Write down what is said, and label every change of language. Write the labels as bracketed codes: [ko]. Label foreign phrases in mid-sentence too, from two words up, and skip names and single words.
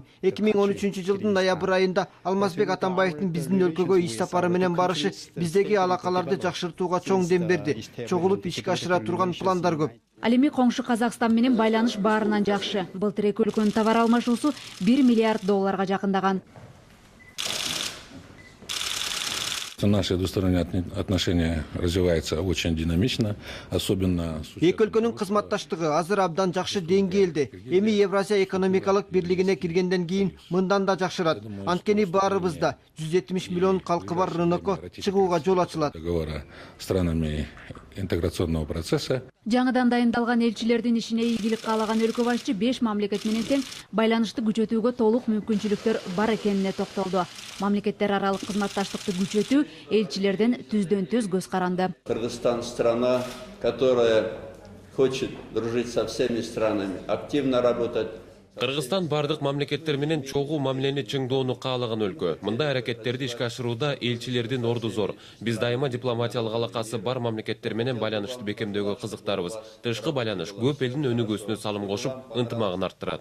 [ky] 2013 жылдын ноябрь айында Алмазбек Атамбаевдин биздин өлкөгө иш сапары менен барышы биздеги алакаларды жакшыртууга чоң дем берди. Чогулуп ишке ашыра турган план. Ал эми коңшу Казакстан менен байланыш баарынан жакшы. Былтыр эки өлкөнүн товар алмашуусу $1 миллиард жакындаган. [ru] Наши двусторонние отношения развиваются очень динамично, особенно... [ky] Эки өлкөнүн кызматташтыгы азыр абдан жакшы деңгээлде. Эми Евразия экономикалык бирлигине киргенден кийин мындан да жакшырат. Анткени баарыбызда 170 миллион калкы бар рынокко чыгууга жол ачылат. [ru] Договора странами интеграционного процесса. [ky] Жаңыдан дайындалган элчилердин ишине ийгилик каалаган өлкө башчы 5 мамлекет менен тең байланышты күчөтүүгө толук мүмкүнчүлүктөр бар экенине токтолду. Мамлекеттер аралык кызматташтыкты күчөтүү элчилерден түздөн-түз көз каранды. [ru] Кыргызстан страна, которая хочет дружить со всеми странами, активно работать. [ky] Кыргызстан бардык мамлекеттер менен чогуу мамилени чыңдоону каалаган өлкө. Мындай аракеттерди ишке ашырууда элчилердин орду зор. Биз дайыма дипломатиялык алакасы бар мамлекеттер менен байланышты бекемдөөгө кызыктарбыз. Тышкы байланыш көп элдин өнүгүүсүнө салым кошуп, ынтымагын арттырат.